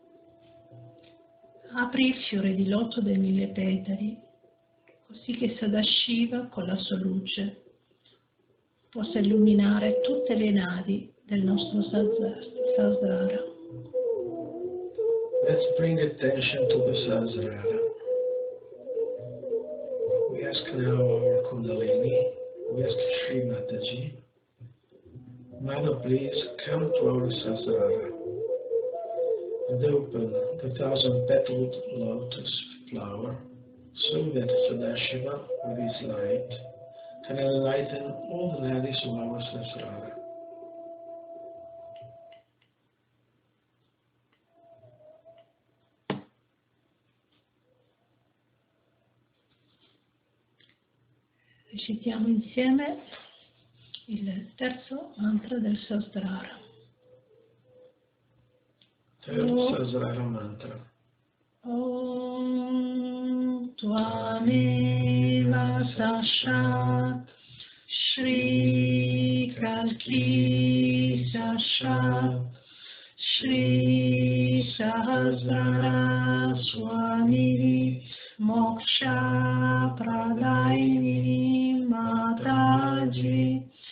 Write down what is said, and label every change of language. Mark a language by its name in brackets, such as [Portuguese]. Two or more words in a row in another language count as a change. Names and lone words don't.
[Italian] Apri il fiore di loto dei 1000 petali, così che Sadashiva con la sua luce possa illuminare tutte le nadi del nostro Sahasrara. [English] Let's bring attention to the Sahasrara. We ask now our Kundalini, we ask Shri Mataji, Mother, please come to our Sahasrara and open the 1000-petaled lotus flower so that Sadashiva, with his light, can enlighten all the nadis of our Sahasrara. [Italian] Recitiamo insieme il terzo mantra del Sahasrara. [English] Third Sahasrara mantra. [Sanskrit] Om Tvameva Sashat Shri Kalki Sashat Shri Sahasrara Swamini Moksha Pradaini Mataji